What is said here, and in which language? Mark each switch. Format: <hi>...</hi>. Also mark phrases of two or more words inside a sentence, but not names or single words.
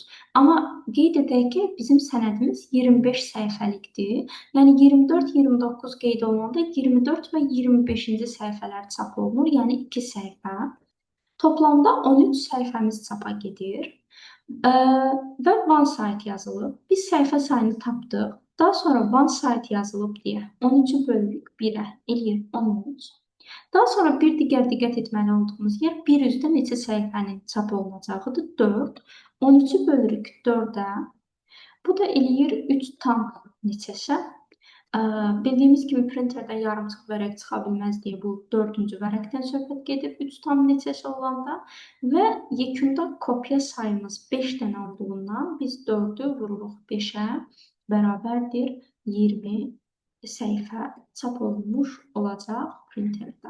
<az>Amma qeyd edək ki, bizim sənədimiz 25 səhifəlikdir. Yəni 24, 29 qeyd olunanda 24 və 25-ci səhifələr çap olunur, yəni 2 səhifə. Toplamda 13 səhifəmiz çapa gedir. Və</az> <en>one site</en> <az>yazılıb. Biz səhifə sayını tapdıq. Daha sonra</az> <en>one site</en> <az>yazılıb deyə 13-ü bölürük 1-ə, eləyir 13. Daha sonra bir digər diqqət etməli olduğumuz yer bir üzdə neçə səhifənin çap olunacağıdır? 4. 13-ü bölürük 4-ə. Bu da eləyir 3 tam neçəsə? Bildiyimiz kimi printerdə yarımçıq vərəq çıxa bilməz deyə bu 4-cü vərəqdən söhbət gedir 3 tam neçəsi olanda və yekunda kopya sayımız 5 dənə olduğundan biz 4-ü vururuq 5-ə bərabərdir 20 səhifə çap olunmuş olacaq printerdə.</az>